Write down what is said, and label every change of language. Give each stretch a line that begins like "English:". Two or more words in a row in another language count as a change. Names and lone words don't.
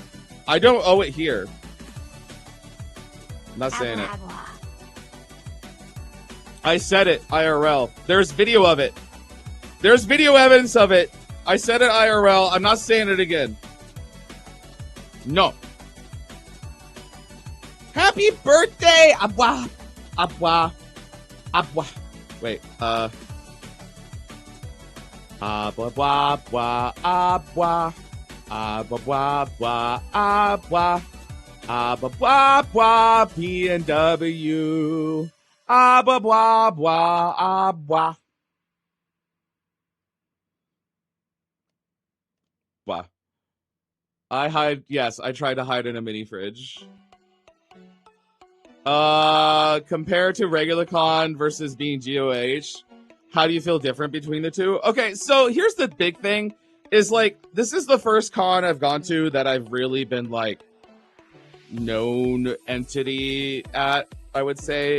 English: I don't owe it here. I'm not saying it. I said it, IRL. There's video of it. There's video evidence of it. I said it, IRL. I'm not saying it again. No. Happy birthday! Abwa. Abwa. Abwa. Wait, Abwa, bwa, bwa, abwa. Abwa, bwa, bwa, abwa. Abwa, bwa, bwa, PNW. Abwa, bwa, bwa, abwa. Bwa. Yes, I tried to hide in a mini fridge. Compared to regular con versus being GOH, how do you feel different between the two? Okay, so here's the big thing, is like, this is the first con I've gone to that I've really been like, known entity at, I would say.